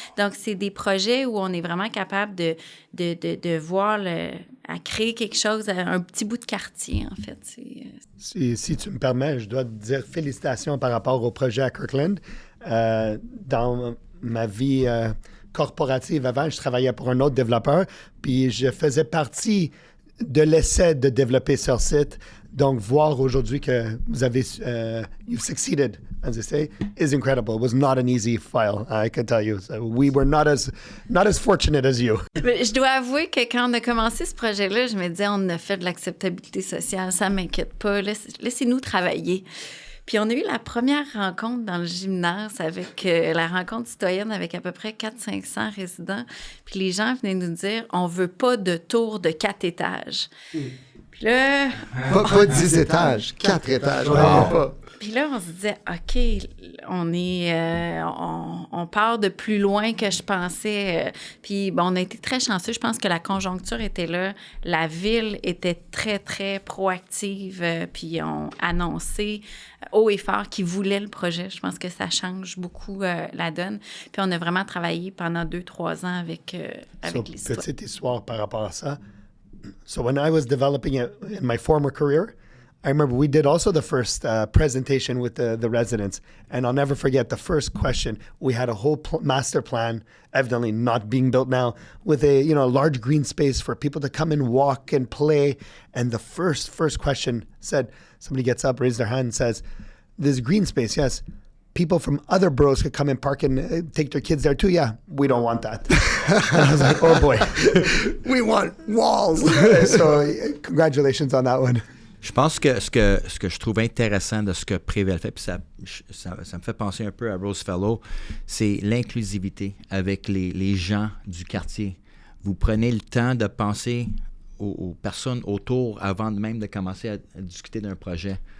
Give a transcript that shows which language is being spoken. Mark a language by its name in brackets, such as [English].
[French] Donc, c'est des projets où on est vraiment capable de voir, à créer quelque chose, un petit bout de quartier, en fait. Si tu me permets, je dois te dire félicitations par rapport au projet à Kirkland. Dans ma vie corporative avant, je travaillais pour un autre développeur, puis je faisais partie de l'essai de développer sur site. Donc, voir aujourd'hui que vous avez [English] you've succeeded, as they say, is incredible. It was not an easy file, I can tell you. So we were not as fortunate as you. [French] Mais je dois avouer que quand on a commencé ce projet-là, je me disais, on a fait de l'acceptabilité sociale, ça m'inquiète pas, laissez-nous travailler. Puis on a eu la première rencontre dans le gymnase avec la rencontre citoyenne avec à peu près 400-500 résidents. Puis les gens venaient nous dire, on veut pas de tour de 4 étages. Puis là... Pas 10 étages, 4 étages. Wow. Puis là, on se disait, OK, on part de plus loin que je pensais. Puis bon, on a été très chanceux. Je pense que la conjoncture était là. La ville était très, très proactive. Puis on annoncé haut et fort qu'ils voulaient le projet. Je pense que ça change beaucoup la donne. Puis on a vraiment travaillé pendant 2-3 ans avec les citoyens. Petite histoire par rapport à ça. [English] So when I was developing in my former career, I remember we did also the first presentation with the residents, and I'll never forget the first question. We had a whole master plan, evidently not being built now, with a large green space for people to come and walk and play. And the first question said, somebody gets up, raises their hand, and says, "There's green space, yes. People from other boroughs could come and park and take their kids there too. Yeah, we don't want that." And I was like, oh boy. We want walls. So congratulations on that one. [French] Je pense que ce que je trouve intéressant de ce que Prével fait, puis ça me fait penser un peu à Rosefellow, c'est l'inclusivité avec les gens du quartier. Vous prenez le temps de penser aux personnes autour avant même de commencer à discuter d'un projet.